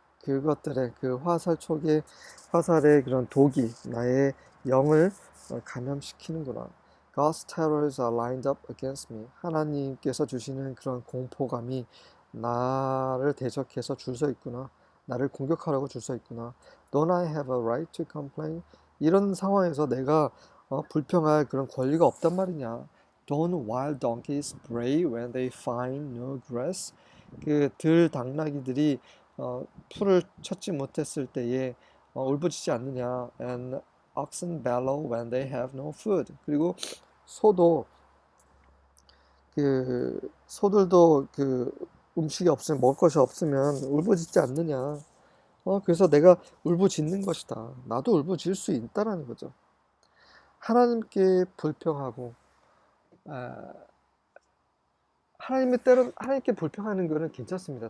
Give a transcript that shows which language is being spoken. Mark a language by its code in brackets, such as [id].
[ko] 그것들의 그 화살의 그런 독이 나의 영을 감염시키는구나. [en] God's terrors are lined up against me. [ko] 하나님께서 주시는 그런 공포감이 나를 대적해서 줄 서 있구나. 나를 공격하려고 줄 서 있구나. [en] Don't I have a right to complain? [ko] 이런 상황에서 내가 불평할 그런 권리가 없단 말이냐. [en] Don't wild donkeys bray when they find no grass? [ko] 그 들당나귀들이 풀을 찾지 못했을 때에 울부짖지 않느냐. [en] And oxen bellow when they have no food. [ko] 그리고 소도 소들도 음식이 없으면, 먹을 것이 없으면 울부짖지 않느냐. 그래서 내가 울부짖는 것이다. 나도 울부짖을 수 있다라는 거죠. 하나님께 불평하고 하나님께 불평하는 거는 괜찮습니다.